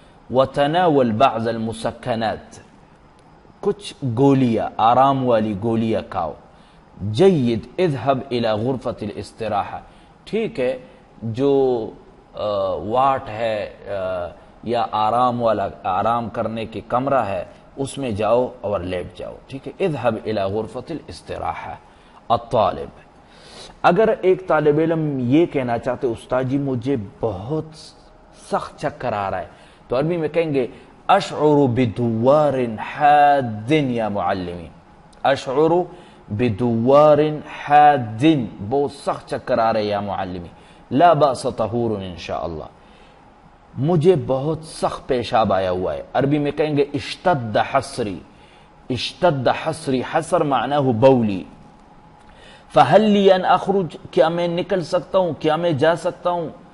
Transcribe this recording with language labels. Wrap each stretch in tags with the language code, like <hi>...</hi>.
<ar>وتناول بعض المسکنات،</ar> <ur>کچھ گولیاں، آرام والی گولیاں کھاؤ.</ur> <ar>جید، اذهب الى غرفة الاستراحة،</ar> <ur>ٹھیک ہے. جو واٹ ہے یا آرام والا، آرام کرنے کی کمرہ ہے، اس میں جاؤ اور لیٹ جاؤ. ٹھیک ہے.</ur> <ar>اذهب الى غرفة الاستراحة.</ar> <ur>الطالب: اگر ایک طالب علم یہ کہنا چاہتے استاد جی مجھے بہت سخت چکر آ رہا ہے، تو عربی میں کہیں گے</ur> <ar>اشعر بدوار حاد یا معلمی. اشعر بدوار حاد،</ar> <ur>بہت سخت چکر آ رہے</ur> <ar>یا معلمی، لا بأس طہور انشاءاللہ،</ar> <ur>مجھے بہت سخت پیشاب آیا ہوا ہے، عربی میں کہیں گے</ur> <ar>اشتد حسری، اشتد حسری،</ar> <ur>حسر معناہ بولی،</ur> <ar>فہل لی ان اخرج،</ar> <ur>کیا میں نکل سکتا ہوں، کیا میں جا سکتا ہوں؟</ur>